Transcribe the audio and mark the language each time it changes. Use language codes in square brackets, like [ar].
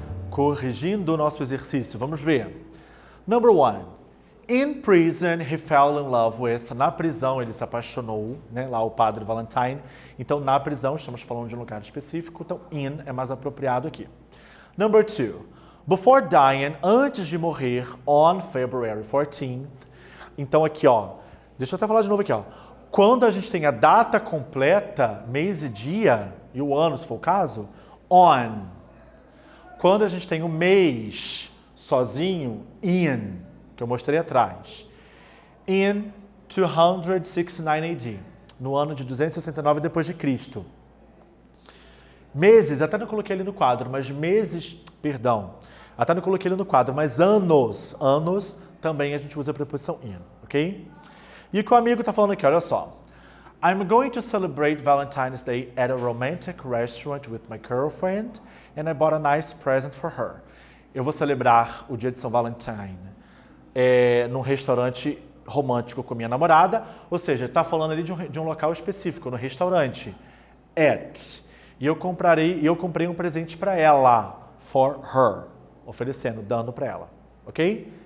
[pt] Corrigindo o nosso exercício, vamos ver. [en] Number 1. In prison, he fell in love with. [pt] Na prisão, ele se apaixonou, né? Lá o padre Valentine. Então, na prisão, estamos falando de um lugar específico. Então, in é mais apropriado aqui. [en] Number 2. Before dying, [pt] antes de morrer, [en] on February 14th. [pt] Então, aqui, ó. Deixa eu até falar de novo aqui, ó. Quando a gente tem a data completa, mês e dia, e o ano, se for o caso, on. Quando a gente tem o mês sozinho, in, que eu mostrei atrás. [en] In 269 AD, [pt] no ano de 269 depois de Cristo. Meses, até não coloquei ele no quadro, mas meses, perdão, até não coloquei ele no quadro, mas anos também a gente usa a preposição in, ok? E o que o amigo está falando aqui, olha só. [en] I'm going to celebrate Valentine's Day at a romantic restaurant with my girlfriend and I bought a nice present for her. [pt] Eu vou celebrar o dia de São Valentine num restaurante romântico com minha namorada, ou seja, está falando ali de um local específico, no restaurante. At. E eu comprei um presente para ela, [en] for her, [pt] oferecendo, dando para ela, ok?